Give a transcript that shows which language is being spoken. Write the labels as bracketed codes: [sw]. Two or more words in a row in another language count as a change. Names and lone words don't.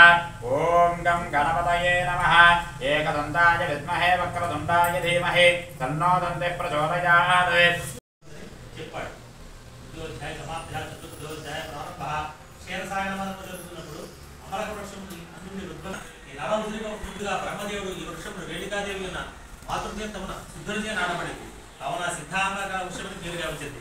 [sa] ॐ गं गणपतये नमः. एकदन्ताय विद्महे वक्रतुण्डाय धीमहि तन्नो दन्तिः प्रचोदयात्. [te] ముందుగా బ్రహ్మదేవుడు ఈ వృక్షమును రేణుకాదేవి ఉన్న మాతృదేవతమున సిద్ధులచే నాటబడింది. కావున సిద్ధాంగ వృక్షమును పేరుగా వచ్చింది.